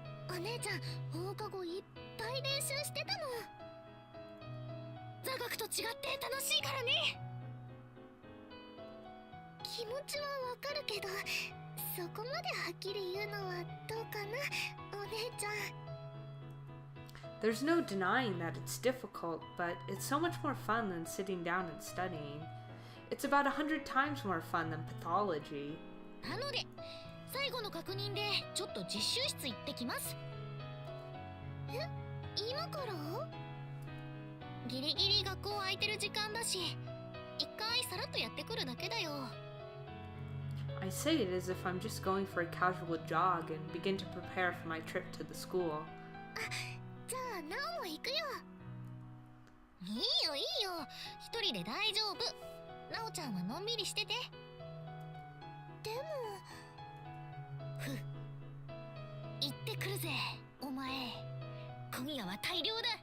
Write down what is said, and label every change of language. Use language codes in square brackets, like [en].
[ja] お姉ちゃん、放課後いっぱい練習してたもん。座学と違って楽しいからね。気持ちはわかるけど、そこまではっきり言うのはどうかな、お姉ちゃん。 [en] There's no denying that it's difficult, but it's so much more fun than sitting down and studying. It's about 100 times more fun than pathology. [ja] なので、最後の確認でちょっと実習室行ってきます。え、今から？ギリギリ学校空いてる時間だし、一回さらっとやってくるだけだよ。 [en] I say it as if I'm just going for a casual jog and begin to prepare for my trip to the school. [ja] じゃあ、なおも行くよ。いいよいいよ、一人で大丈夫。なおちゃんはのんびりしてて。でも、行ってくるぜ、お前。今夜は大量だ。